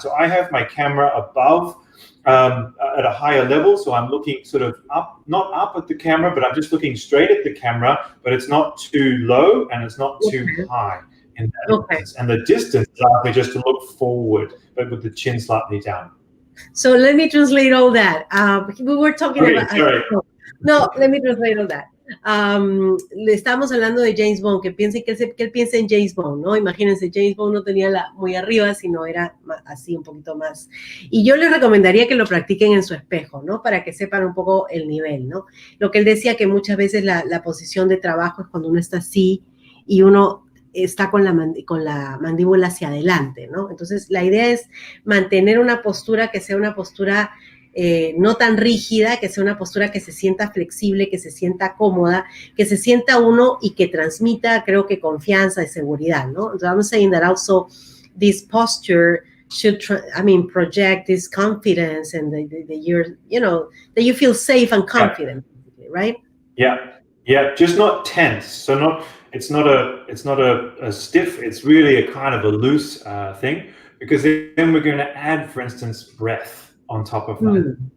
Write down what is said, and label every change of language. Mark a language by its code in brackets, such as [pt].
[en] So I have my camera above at a higher level, so I'm looking sort of up, not up at the camera, but I'm just looking straight at the camera, but it's not too low and it's not too high. In that and the distance allows me just to look forward, but with the chin slightly down. So let me translate all that. We were talking about... No, let me translate all that. [es] Le estamos hablando de James Bond, que él piensa en James Bond, ¿no? Imagínense, James Bond no tenía muy arriba, sino era así un poquito más. Y yo les recomendaría que lo practiquen en su espejo, ¿no? Para que sepan un poco el nivel, ¿no? Lo que él decía, que muchas veces la posición de trabajo es cuando uno está así y uno está con la mandíbula hacia adelante, ¿no? Entonces, la idea es mantener una postura que sea una postura no tan rígida, que sea una postura que se sienta flexible, que se sienta cómoda, que se sienta uno y que transmita, creo que, confianza y seguridad, ¿no? [en] Entonces, I'm saying that also this posture should, project this confidence and that you feel safe and confident, right? Yeah, just not tense. So it's not a stiff, it's really a kind of a loose thing, because then we're going to add, for instance, breath on top of that.